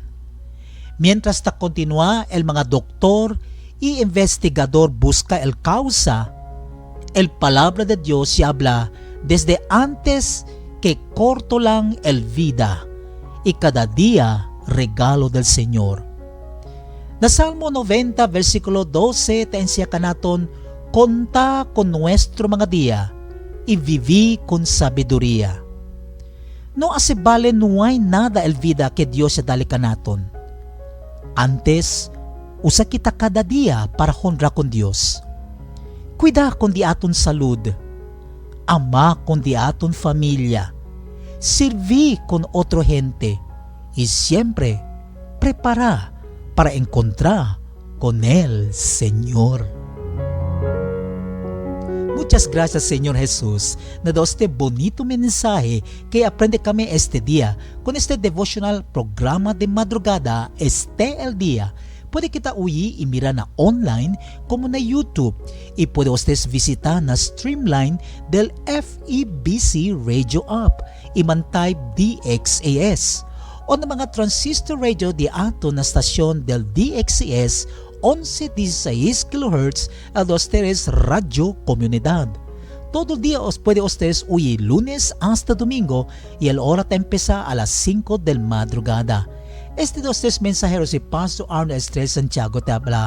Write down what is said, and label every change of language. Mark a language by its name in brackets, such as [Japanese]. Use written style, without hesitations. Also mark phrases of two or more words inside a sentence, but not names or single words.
[Chavacano] Mientras ta continúa el mga doctor y investigador busca el causa, el palabra de Dios se habla desde antes que corto lang el vida y cada día regalo del Señor. Na Salmo 90 versikulo 12 taensya kanaton, konta con nuestro mga dia y viví con sabiduría. No hace vale no hay nada el vida que Dios ya dali kanaton. Antes, usa kita cada dia para honra con Dios. Cuida con di aton salud. Ama con di aton familia. Sirvi con otra gente. Y siempre prepara para encontrar con el Señor. Muchas gracias, Señor Jesús, na dado este bonito mensaje que aprende kami este día con este devotional programa de madrugada, Este el Día. Puede kita uyi y mira na online como na YouTube y puede ustedes visitar na streamline del FEBC Radio App y man-type DXAS o na mga [English] transistor radio [Chavacano] di ato na stasyon del DXAS 1116 kHz a ustedes Radio Comunidad. Todo el día os puede ustedes oír lunes hasta domingo y el hora te empieza a las 5 del madrugada. Este de ustedes mensajeros y Pastor Arnold Estrella Santiago te habla.